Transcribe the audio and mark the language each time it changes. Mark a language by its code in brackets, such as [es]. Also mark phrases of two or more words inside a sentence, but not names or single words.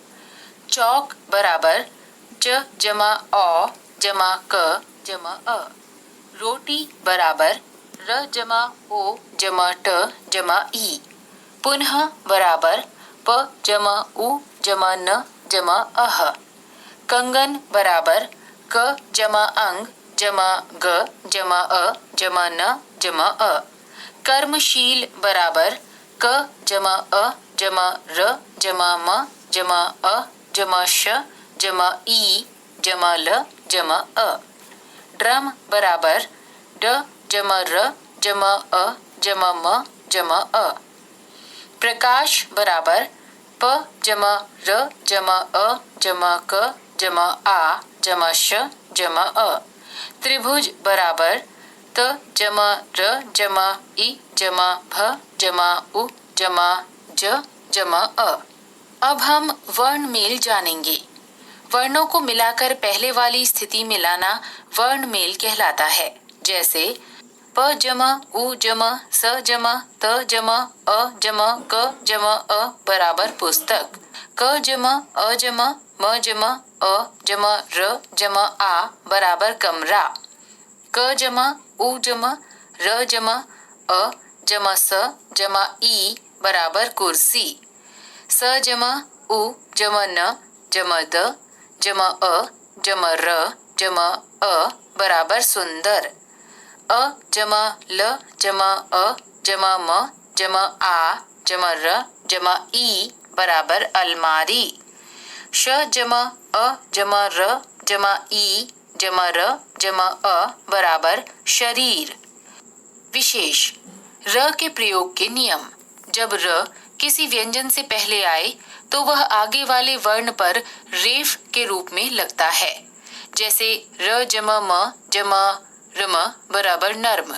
[hi] चौक बराबर च जमा औ जमा क जमा अ। रोटी बराबर र जमा ओ जमा ट जमा ई। पुनः बराबर प जमा उ जमा न जमा अह। कंगन बराबर क जमा अंग जमा ग जमा अ जमा न जमा अ। कर्मशील बराबर क जमा अ जमा र जमा म जमा अ जमा श जमा ई जमा ल जमा अ। ड्रम बराबर ड जमा र जमा अ जमा म जमा अ। प्रकाश बराबर प जमा र जमा अ जमा क जमा आ जमा श जमा अ। त्रिभुज बराबर त जमा र जमा ई जमा भ जमा उ जमा ज जमा अ। अब हम वर्ण मेल जानेंगे। वर्णों को मिलाकर पहले वाली स्थिति में लाना वर्ण मेल कहलाता है। जैसे प जमा उ जमा स जमा त जमा अ जमा क जमा अ बराबर पुस्तक। क जमा अ जमा म जमा अ जमा र जमा आ बराबर कमरा। क जमा उ जमा र जमा अ जमा स जमा ई बराबर कुर्सी। स जमा उ जमा न जमा द जमा अ जमा र जमा अ बराबर सुंदर। अ जमा ल जमा अ जमा म जमा आ जमा र जमा ई बराबर अलमारी। श जमा अ जमा र जमा ई जमा र जमा अ बराबर शरीर। विशेष र के प्रयोग के नियम। जब र किसी व्यंजन से पहले आए तो वह आगे वाले वर्ण पर रेफ के रूप में लगता है। जैसे र जमा म जमा रम बराबर नर्म।